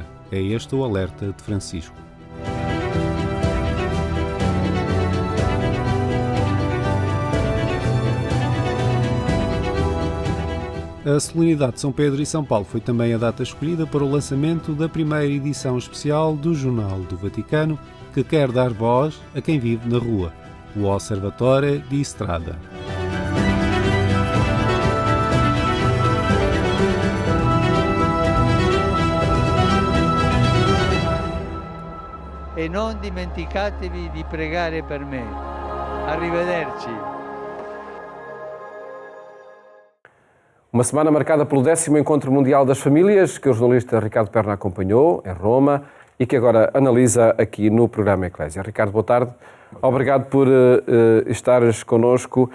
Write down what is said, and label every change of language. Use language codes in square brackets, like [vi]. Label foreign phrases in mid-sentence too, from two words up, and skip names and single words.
[pt] É este o alerta de Francisco. A solenidade de São Pedro e São Paulo foi também a data escolhida para o lançamento da primeira edição especial do Jornal do Vaticano, que quer dar voz a quem vive na rua, o Osservatore di Strada. [it] E non dimenticatevi di pregare per me. Arrivederci. [pt] Uma semana marcada pelo 10º Encontro Mundial das Famílias, que o jornalista Ricardo Perna acompanhou em Roma e que agora analisa aqui no programa Eclésia. Ricardo, boa tarde. Obrigado por estares connosco.